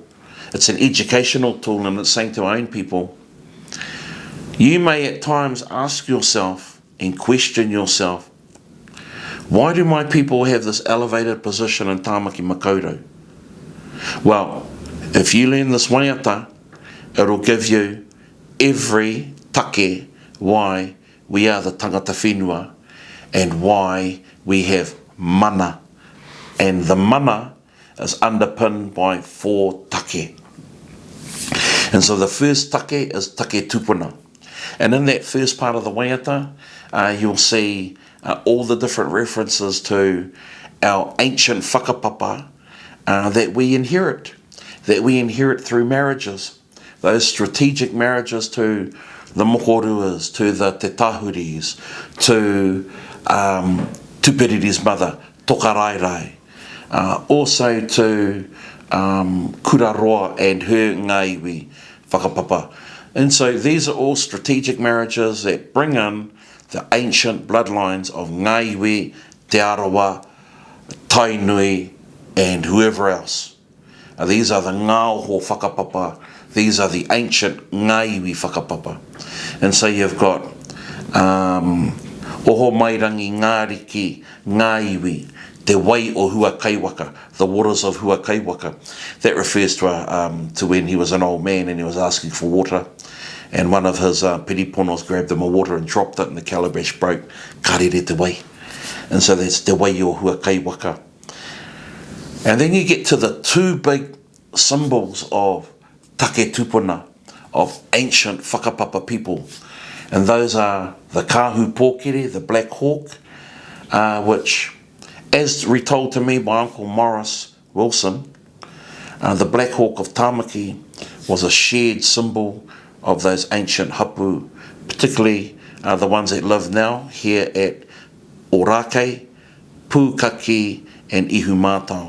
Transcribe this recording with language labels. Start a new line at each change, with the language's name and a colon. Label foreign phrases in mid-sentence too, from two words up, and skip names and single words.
English: It's an educational tool, and it's saying to our own people, you may at times ask yourself and question yourself, why do my people have this elevated position in
Māori: Tāmaki Makaurau?
English: Well, if you learn this waiata, it'll give you every take why we are the
Māori: tangata whenua
English: and why we have mana. And the mana is underpinned by 4 take. And so the first take is
Māori: take tupuna.
English: And in that first part of the waiata, you'll see all the different references to our ancient whakapapa that we inherit through marriages. Those strategic marriages to the mohoruas, to the te tahuris, to Tūperiri's mother, Tokarairai, also to Kuraroa and her
Māori: ngaiwi whakapapa.
English: And so these are all strategic marriages that bring in the ancient bloodlines of ngaiwi, te arawa, tainui, and whoever else. These are the
Māori: ngāoho whakapapa.
English: These are the ancient
Māori: ngaiwi whakapapa.
English: And so you've got
Māori: oho mairangi ngāriki ngaiwi, te wai o hua kaiwaka,
English: the waters of hua kaiwaka. That refers to when he was an old man and he was asking for water. And one of his piriponos grabbed him a water and dropped it and the calabash broke.
Māori: Karere te wai.
English: And so that's
Māori: te wai o hua kaiwaka.
English: And then you get to the two big symbols of
Māori: take tupuna,
English: of ancient whakapapa people. And those are the
Māori: Kahu pōkere,
English: the black hawk, which, as retold to me by Uncle Morris Wilson, the black hawk of Tāmaki was a shared symbol of those ancient hapu, particularly the ones that live now here at Orake, Pūkaki and Ihumātao.